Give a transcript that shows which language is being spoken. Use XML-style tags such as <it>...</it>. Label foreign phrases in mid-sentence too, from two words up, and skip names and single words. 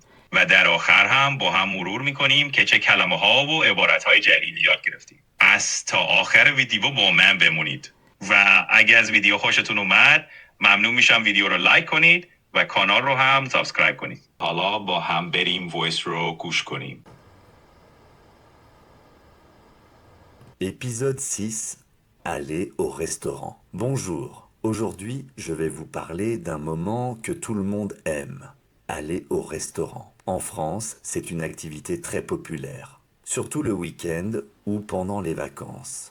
<fa>و در آخر هم با هم مرور میکنیم که چه کلمه ها و عبارت های جدیدی یاد گرفتیم. از تا آخر ویدیو با من بمونید. و اگه از ویدیو خوشتون اومد ممنون میشم ویدیو رو لایک کنید و کانال رو هم سابسکرایب کنید. حالا با هم بریم وایس رو گوش کنیم.</fa> <fr>Épisode 6. Aller au restaurant. Bonjour. Aujourd'hui, je vais vous parler d'un moment que tout le monde aime. Aller au restaurant. En France, c'est une activité très populaire. Surtout le week-end ou pendant les vacances.</fr>